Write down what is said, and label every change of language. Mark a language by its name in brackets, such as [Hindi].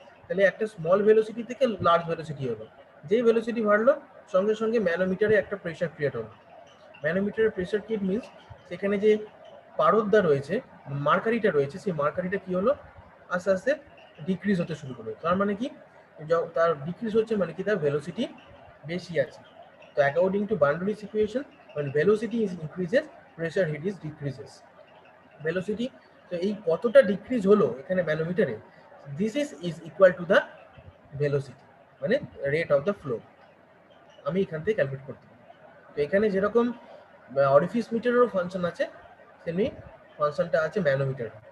[Bangla] তাহলে একটা small velocity থেকে লার্জ ভেলোসিটি হলো, যেই ভেলোসিটি বাড়লো সঙ্গে সঙ্গে ম্যানোমিটারে একটা প্রেশার ক্রিয়েট হলো। ম্যানোমিটারের প্রেশার ক্রিয়েট মিনস সেখানে যে পারদটা রয়েছে, মার্কারিটা রয়েছে, সেই মার্কারিটা কি হলো, আস্তে আস্তে ডিক্রিজ হতে শুরু করলো। তার মানে কি, তার ডিক্রিজ হচ্ছে মানে কি, তার ভেলোসিটি বেশি আছে। তো [English] According to Bernoulli's equation, when velocity is increases pressure head is decreases। [Bangla] Velocity, তো এই কতটা ডিক্রিজ হলো এখানে ম্যানোমিটারে, [English] this is equal to the velocity, [Bangla] মানে রেট অফ দ্য ফ্লো। আমি এখান থেকে ক্যালকুলেট করতে পারি। তো এখানে যেরকম অরিফিস মিটারেরও ফাংশন আছে, তেমনি ফাংশনটা আছে ম্যানোমিটার।